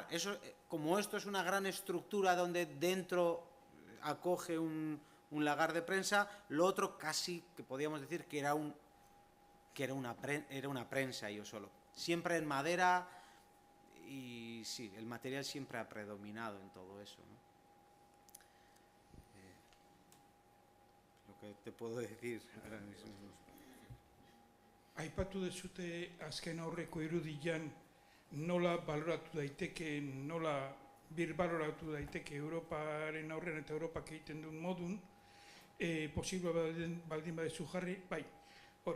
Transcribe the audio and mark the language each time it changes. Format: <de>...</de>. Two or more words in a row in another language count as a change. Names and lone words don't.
<es>Eso, como esto es una gran estructura donde dentro acoge un lagar de prensa, lo otro casi que podíamos decir que era una prensa yo solo. Siempre en madera y sí, el material siempre ha predominado en todo eso, ¿no? Lo que te puedo decir ahora mismo.</es> <eu>Aipatu dezute azken aurreko irudian nola baloratu daiteke, nola birbaloratu daiteke Europaren aurrean eta Europak egiten duen modun, posible baldin badezu jarri, bai, hori.</eu>